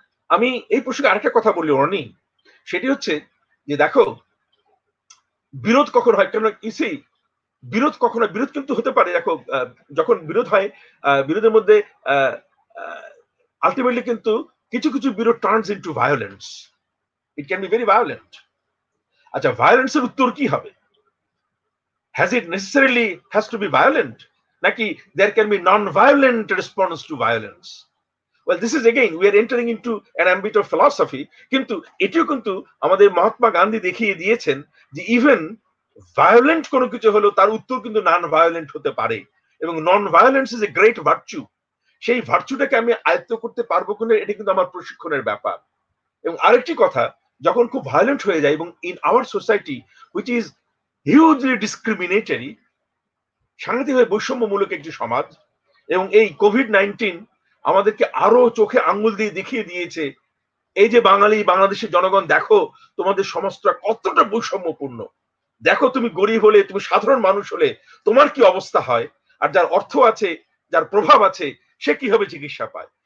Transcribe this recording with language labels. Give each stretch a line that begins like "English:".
Bangla: আমি এই প্রসঙ্গে আরেকটা কথা বলি অর্ণি, সেটি হচ্ছে যে দেখো, বিরোধ কখন হয়, কেন ইসি বিরোধ কখন হয়, বিরোধ কিন্তু হতে পারে, দেখো যখন বিরোধ হয়, বিরোধের মধ্যে আলটিমেটলি কিন্তু কিছু কিছু বিরোধ
English: Turns into violence, it can be very violent.
Bangla: আচ্ছা, ভায়োলেন্সের উত্তর কি হবে?
English: Has it necessarily has to be violent?
Bangla: Naki,
English: there can be non-violent response to violence. Well, this is again, we are entering into an ambit of philosophy.
Bangla: কিন্তু এটিও কিন্তু আমাদের মহাত্মা গান্ধী দেখিয়ে দিয়েছেন যে ইভেন ভায়োলেন্ট কোনো কিছু হলো তার উত্তর কিন্তু নন ভায়োলেন্ট হতে পারে এবং
English: Non violence is a great virtue.
Bangla: সেই ভার্চুটাকে আমি আয়ত্ত করতে পারবো কিনা, এটা কিন্তু আমার প্রশিক্ষণের ব্যাপার। এবং আরেকটি কথা, যখন খুব ভায়োলেন্ট হয়ে যায় এবং
English: in our society which is hugely discriminatory,
Bangla: সাংঘাতিকভাবে বৈষম্যমূলক একটি সমাজ, এবং এই কোভিড-19 আমাদেরকে আরো চোখে আঙ্গুল দিয়ে দেখিয়ে দিয়েছে এই যে বাংলাদেশের জনগণ, দেখো তোমাদের সমাজটা কতটা বৈষম্যপূর্ণ, দেখো তুমি গরিব হলে, তুমি সাধারণ মানুষ হলে তোমার কি অবস্থা হয়, আর যার অর্থ আছে, যার প্রভাব আছে, সে কিভাবে চিকিৎসা পায়।